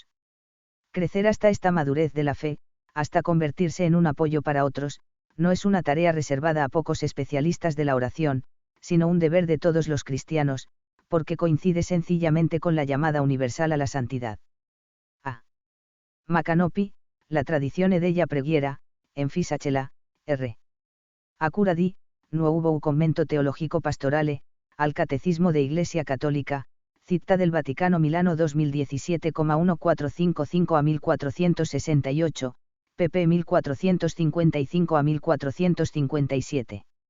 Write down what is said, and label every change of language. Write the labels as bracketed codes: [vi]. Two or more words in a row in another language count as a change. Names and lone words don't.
[es] Crecer hasta esta madurez de la fe, hasta convertirse en un apoyo para otros, no es una tarea reservada a pocos especialistas de la oración, sino un deber de todos los cristianos, porque coincide sencillamente con la llamada universal a la santidad. A. [it] Macanopi, la tradizione della preghiera, en Fisachela, R. Acura di, nuovo commento teologico pastorale, [es] al Catecismo de Iglesia Católica, [it] Città del Vaticano Milano 2017,1455 a 1468, pp 1455 a 1457.